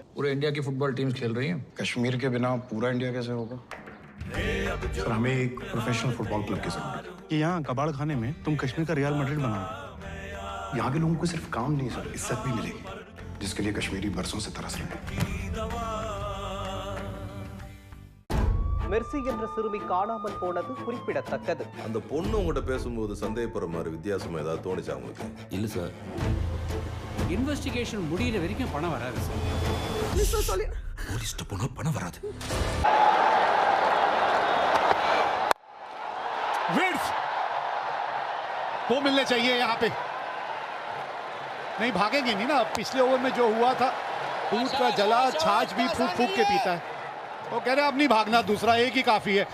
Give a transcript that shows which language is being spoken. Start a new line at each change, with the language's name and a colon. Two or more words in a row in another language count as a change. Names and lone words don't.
Hindi: पूरे इंडिया की
English: football teams
Hindi: खेल रही हैं। कश्मीर के बिना पूरा इंडिया कैसे होगा? सर हमें एक
English: professional football club
Hindi: की जरूरत है। कि यहाँ कबाड़ खाने में तुम कश्मीर का रियल मैड्रिड बनाओ। यहाँ के लोगों को सिर्फ काम नहीं सर, इज्जत भी मिलेगी, जिसके लिए कश्मीरी बरसों से तरस रहे हैं।
Tamil: மெர்சி என்ற சிறுமி காணாமல் போனது குறிப்பிடத்தக்கது. அந்த பொண்ணு உங்ககிட்ட பேசும்போது சந்தேகப்படுற மாதிரி வித்தியாசமா ஏதாவது தோணுச்சா உங்களுக்கு? இல்ல சார். இன்வெஸ்டிகேஷன் முடியிற வரைக்கும் பணம் வராது சார். போலீஸ்ட்ட போனா பணம் வராது.
Hindi: विड्स वो मिलने चाहिए यहाँ पे, नहीं भागेंगे नहीं ना। पिछले ओवर में जो हुआ था, दूध का जला छाछ भी फूक फूक के पीता है, वो कह रहे अब नहीं भागना, दूसरा एक ही काफी है।